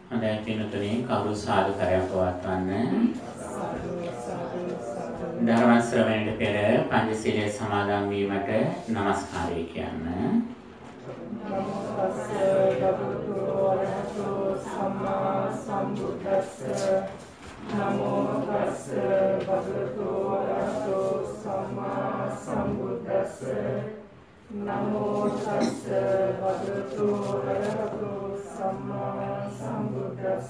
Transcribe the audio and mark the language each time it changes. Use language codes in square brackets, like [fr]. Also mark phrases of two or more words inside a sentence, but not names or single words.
[si] හොඳයි පින්තුනි කවුරු සාදුකාරයක් පවත්වන්න. ධර්ම ශ්‍රවණයට පෙර පංචශීලයේ සමාදන් වීමට নমස්කාරය කියන්න. [pi] නමෝ තස්ස භගවතු වරහතෝ සම්මා සම්බුද්දස්ස නමෝ තස්ස භගවතු වරහතෝ සම්මා සම්බුද්දස්ස